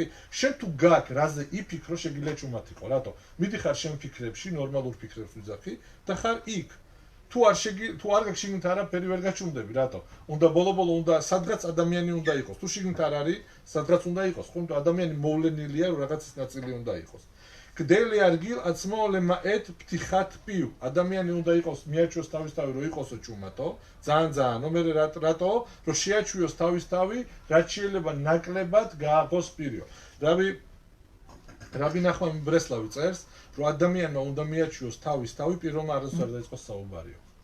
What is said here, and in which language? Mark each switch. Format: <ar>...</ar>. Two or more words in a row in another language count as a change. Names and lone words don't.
<ka>შენ თუ გაქვს რაზე იფიქრო, შეგიძლია ჩუმად იყო, რატო? მიდიხარ შენ ფიქრებში, ნორმალურ ფიქრებს ვიძახი და ხარ იქ. თუ არ გაქვს შიგნით არაფერი, ვერ გაჩუმდები, რატო? უნდა ბოლო-ბოლო უნდა სადღაც ადამიანი უნდა იყოს. თუ შიგნით არ არის, სადღაც უნდა იყოს. ხო, ადამიანი მოვლენილია, რომ რაღაცის ნაწილი უნდა იყოს.</ka> <he>כדי להרגיל עצמו למעט פתיחת פיו.</he> <ka>ადამიანი უნდა იყოს, მიაჩვიოს თავისთავი, რომ იყოსო ჩუმათო, ძალიან, אומר რატო, რომ შეაჩვიოს თავისთავი, რაც შეიძლება ნაკლებად გააღოს პირიო. რაბი ნახვამი ბრესლავი წერს, რომ ადამიანმა უნდა მიაჩვიოს თავისთავი, პირობმა არასდროს არ დაიწყოს საუბარიო.</ka>